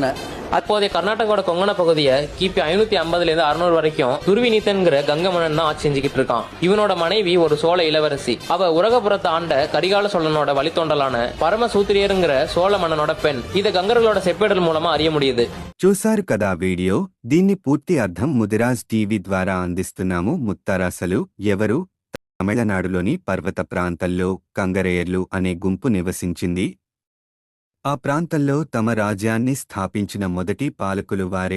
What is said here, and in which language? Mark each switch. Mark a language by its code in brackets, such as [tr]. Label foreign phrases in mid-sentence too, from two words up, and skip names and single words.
[ta] அப்போதைய கர்நாடகாவோட கொங்கண பகுதியை கிபி 550 600 வரைக்கும் துர்விநீதன்கிற கங்க மன்னன் தான் ஆட்சி செஞ்சுக்கிட்டு இருக்கான். இவனோட மனைவி ஒரு சோழ இளவரசி. அவ உலகபுரத்தை ஆண்ட கரிகால சோழனோட வழித்தோண்டலான பரமசூத்திரியருங்கிற சோழ மன்னனோட பெண். இதை கங்கர்களோட செப்பேடல் மூலமா அறிய முடியுது. [te] చూసారు కదా వీడియో. దీన్ని పూర్తి అర్థం ముదిరాజ్ టీవీ ద్వారా అందిస్తున్నాము. ముత్తరాసలు ఎవరు? తమిళనాడులోని పర్వత ప్రాంతాల్లో కంగరేయర్లు అనే గుంపు నివసించింది. ఆ ప్రాంతంలో తమ రాజ్యాన్ని స్థాపించిన మొదటి పాలకులు వారే.